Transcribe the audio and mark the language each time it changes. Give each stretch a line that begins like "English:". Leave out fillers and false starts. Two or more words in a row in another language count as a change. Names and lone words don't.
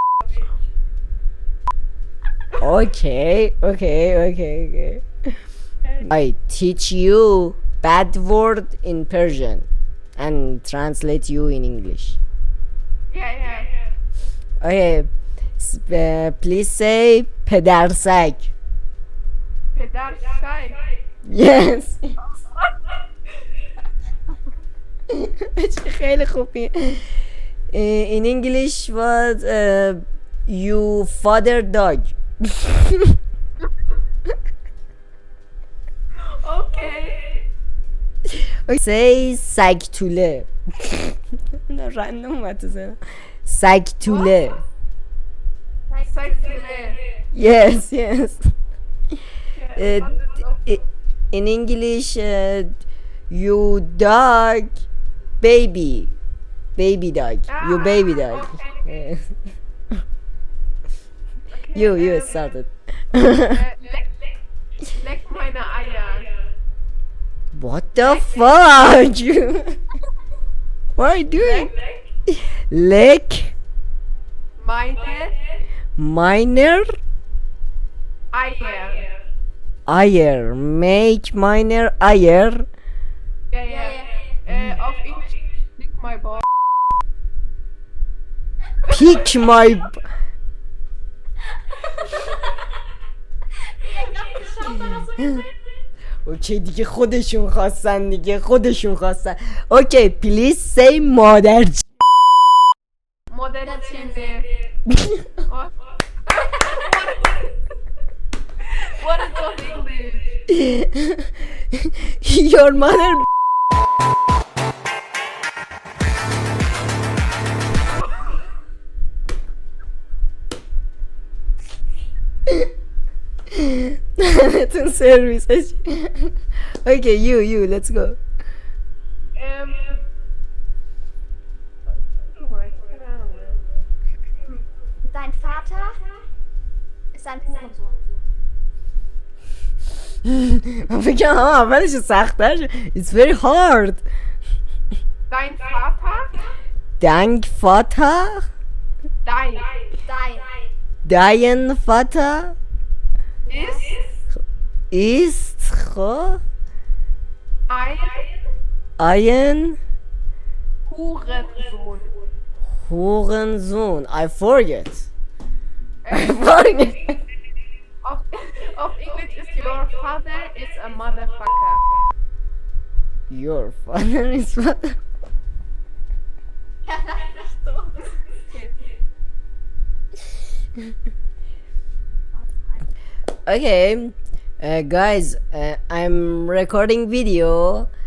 English: Okay. I teach you bad word in Persian and translate you in English. Yeah. Okay. Please say پدرسگ.
Persian: پدرسگ. Yes. خیلی خوبی.
English: In English was you father dog. Okay.
Persian: Say سگ توله. نه رندوم اومد تو ذهنم. سگ توله.
English: Yes. In English, you dog, baby dog. You baby dog. Okay. You started.
German: Leck meine Eier.
English: What the fuck? What are you doing?
German: Lick minor Eier.
English: Make minor Eier.
German: Yeah. Auf Englisch,
English: lick my ball. Pick my
Persian: اوکی دیگه خودشون خواستن اوکی
English: please say
Persian: مادر مادر چنده.
English: What is of English? your mother. It's service. Okay, you, let's go.
German: Dein Vater ist ein Hurensohn.
Persian: من فکرم اولش سخت‌تر.
English: It's very hard.
German: Dein Vater? Dein Vater? Dein. Dein Vater Ist ist خب ein ein Hurensohn. Hurensohn.
English: I forget. I forget.
German: Auf Englisch ist
English: your father is a motherfucker. Your father is father. Okay, guys, I'm recording video.